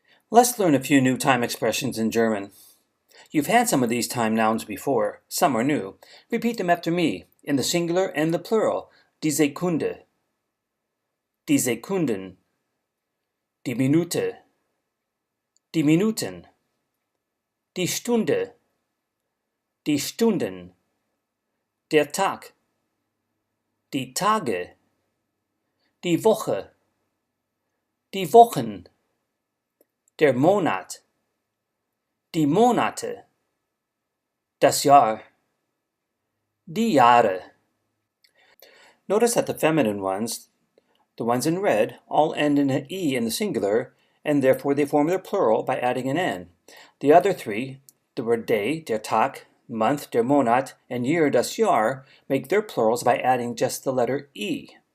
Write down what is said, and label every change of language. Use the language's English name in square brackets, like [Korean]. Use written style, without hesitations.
[English] Let's learn a few new time expressions in German. You've had some of these time nouns before. Some are new. Repeat them after me, in the singular and the plural. [German] Die Sekunde, die Sekunden, die Minute, die Minuten, die Stunde, die Stunden, der Tag, die Tage, die Woche, die Wochen, der Monat, die Monate, das Jahr, die Jahre. [English] Notice that the feminine ones, the ones in red, all end in an E in the singular, and therefore they form their plural by adding an N. The other three, the word day, der Tag, month, der Monat, and year, das Jahr, make their plurals by adding just the letter E.